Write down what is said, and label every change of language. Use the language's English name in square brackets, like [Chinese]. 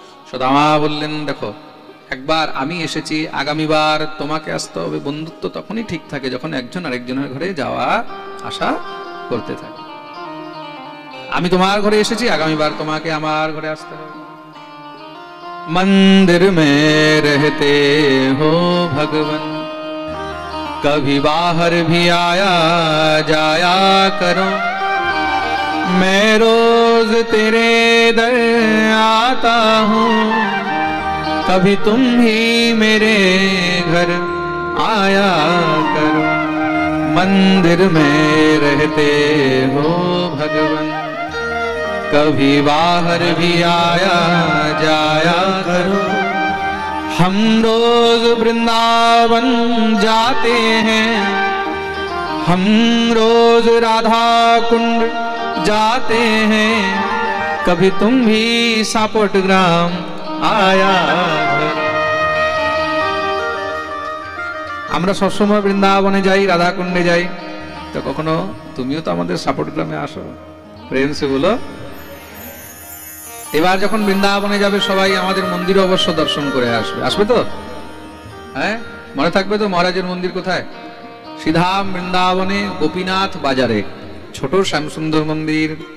[Bangla] সুদামা বললেন, দেখো একবার আমি এসেছি, আগামীবার তোমাকে আসতে হবে। বন্ধুত্ব তখনই ঠিক থাকে যখন একজন আরেকজনের ঘরে যাওয়া আশা করতে থাকি। আমি তোমার ঘরে এসেছি, আগামীবার তোমাকে আমার ঘরে আসতে হবে। [Hindi] मंदिर में रहते हो भगवन, कभी बाहर भी आया जाया करो। मैं रोज तेरे दर आता हूँ, कभी तुम ही मेरे घर आया करो। मंदिर में रहते हो भगवन, कभी बाहर भी आया जाया करो। हम रोज वृंदावन जाते हैं, हम रोज राधा कुंड जाते हैं, कभी तुम भी सापोट ग्राम आया करो। [Bangla] আমরা সবসময় বৃন্দাবনে যাই, রাধা কুণ্ডে যাই, তো কখনো তুমিও তো আমাদের সাপোর্ট গ্রামে আসো। [Hindi] প্রেম সে বলো। [Bangla] এবার যখন বৃন্দাবনে যাবে সবাই আমাদের মন্দির অবশ্য দর্শন করে আসবে, আসবে তো? হ্যাঁ, মনে থাকবে তো মহারাজের মন্দির কোথায়? সিধাম বৃন্দাবনে গোপীনাথ বাজারে ছোট শ্যামসুন্দর মন্দির।